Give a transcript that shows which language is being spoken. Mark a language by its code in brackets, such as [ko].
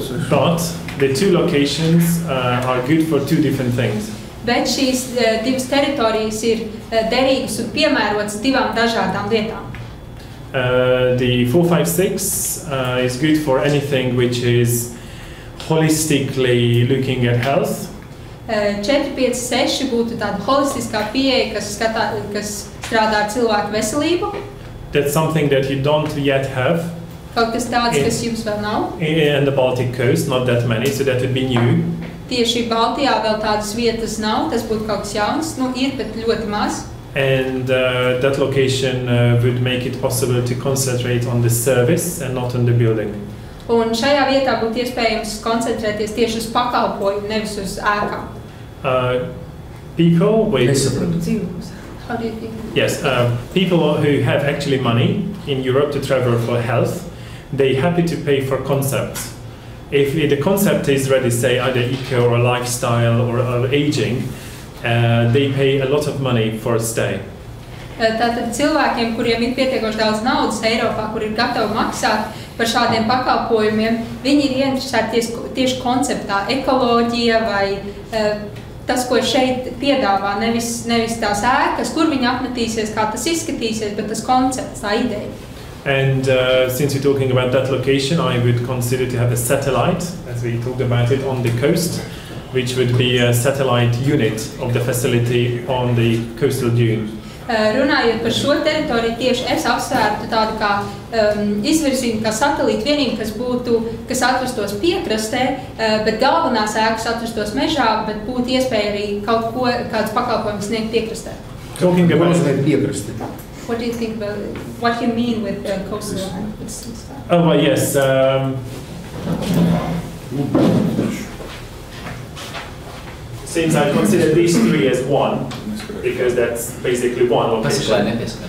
[en] But the two locations are good for two different things. [lv] Bet šīs divas teritorijas ir derīgas un piemērotas divām dažādām lietām. [en] The 4, 5, 6 is good for anything which is holistically looking at health. [lv] 4, 5, 6 būtu tāda holistiskā pieeja, kas strādā ar cilvēku veselību. [en] That's something that you don't yet have. [lv] Kaut kas tāds, kas jums vēl nav. [en] In the Baltic coast, not that many, so that would be new. [lv] Tieši Baltijā vēl tādas vietas nav, tas būtu kaut kas jauns. Nu, ir, bet ļoti maz. [en] And that location would make it possible to concentrate on the service and not on the building. [lv] Un šajā vietā būtu iespējams koncentrēties tieši uz pakalpojumu, nevis uz ēkām. [en] People with... How do you think? Yes, people who have actually money in Europe to travel for health, they're happy to pay for concepts. If the concept is ready, say either eco or lifestyle or aging, they pay a lot of money for a stay. [lv] Tātad cilvēkiem, kuriem ir pietiekoši daudz naudas Eiropā, kur ir gatavi maksāt par šādiem pakalpojumiem, viņi ir ieinteresēti tieši konceptā, ekoloģija vai tas, ko šeit piedāvā, nevis tās ēkas, kur viņi apmetīsies, kā tas izskatīsies, bet tas koncepts, tā ideja. [en] And since you're talking about that location, I would consider to have a satellite, as we talked about it, on the coast, which would be a satellite unit of the facility on the coastal dune. [lv] Runājot par šo teritoriju, tieši es apsvērtu tādu kā izvirzījumu, kā satelītu vienību, kas atrastos piekrastē, bet galvenās ēkas atrastos mežā, bet būtu iespēja arī kāds pakalpojums sniegt piekrastē. [en] Talking about [lv] piekrastē. [en] What do you think about what you mean with coastal line? Oh, well, yes. Since I consider these three as one, because that's basically one location.